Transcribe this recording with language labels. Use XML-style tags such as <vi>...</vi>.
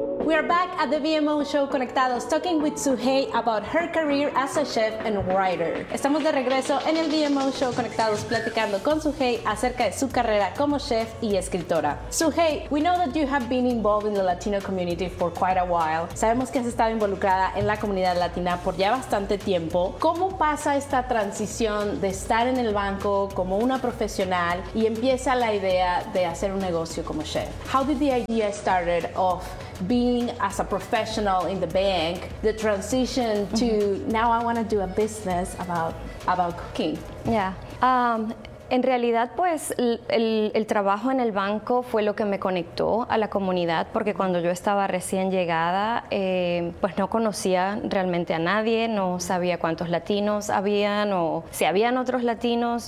<en>We are back at the VMO Show Conectados, talking with Suhey about her career as a chef and writer.</en> <es>Estamos de regreso en el VMO Show Conectados, platicando con Suhey acerca de su carrera como chef y escritora.</es> <en>Suhey, we know that you have been involved in the Latino community for quite a while. Sabemos que has estado involucrada en la comunidad latina por ya bastante tiempo.</en> <es>¿Cómo pasa esta transición de estar en el banco como una profesional y empieza la idea de hacer un negocio como chef?</es> <en>How did the idea started off being as a professional in the bank, the transition to now I want to do a business about cooking? Yeah.</en> <es>En realidad, pues, el trabajo en el banco fue lo que me conectó a la comunidad, porque cuando yo estaba recién llegada, pues no conocía realmente a nadie, no sabía cuántos latinos habían o si habían otros latinos.</es>